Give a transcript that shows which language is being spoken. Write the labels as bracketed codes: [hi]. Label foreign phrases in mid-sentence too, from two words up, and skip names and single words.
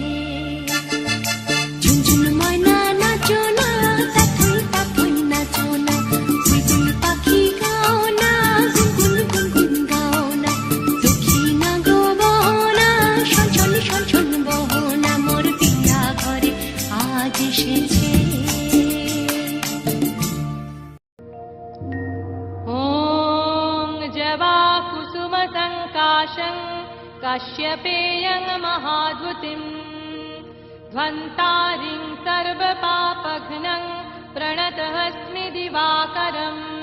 [bn] ঝুনঝুন ময়না নাচো না, তাথই তাথই নাচো না। বুলবুল পাখি গাও না, গুনগুন গুনগুন গাও না। দক্ষিণা গো বহনা, শনশন শনশন বহনা। মোর পিয়া ঘরে আজ এসেছে। [sa] ॐ जवाकुसुमसङ्काशं काश्यपेयं महाद्युतिं ध्वन्तारिं सर्वपापघ्नं प्रणतस्मि दिवाकरं